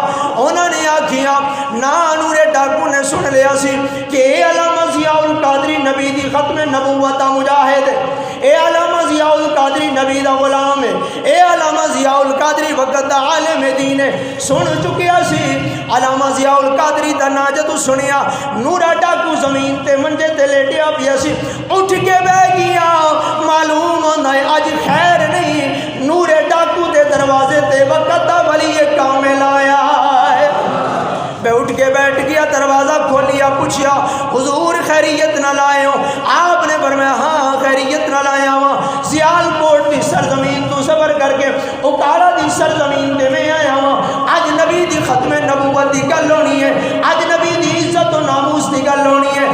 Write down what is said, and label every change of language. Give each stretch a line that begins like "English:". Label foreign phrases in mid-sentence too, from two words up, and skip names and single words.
Punjabi: انہوں نے آکھیا نا نورے ڈاکو نے سن لیا سی کہ اے علامہ ضیاء القادری نبی دی ختم نبوت مجاہد ہے، اے علامہ ضیاء القادری نبی دا غلام ہے، اے علامہ ضیاء القادری وقت دا عالم دین ہے۔ سن چکیا سی علامہ ضیاء القادری دا ناجت سنیا، نورا ڈاکو زمین تے منجے تے لیٹیا پیا سی، اٹھ کے بہ گیا، معلوم ہوندا ہے اج خیر نہیں، نورے ڈاکو دے دروازے تے وقت دا ولی کامل آیا ہے۔ میں اٹھ کے بیٹھ گیا، دروازہ کھولیا، پوچھیا حضور خیریت نہ لائے ہو؟
Urdu: آپ نے فرمایا ہاں خیریت نہ لایا ہوں،
Punjabi: سیال کوٹ کی سرزمین تو سفر کر کے اکاڑا دی سرزمین تے میں آیا ہوں، آج نبی دی ختم نبوت دی گل ہونی ہے، آج نبی دی عزت و ناموس دی گل ہونی ہے۔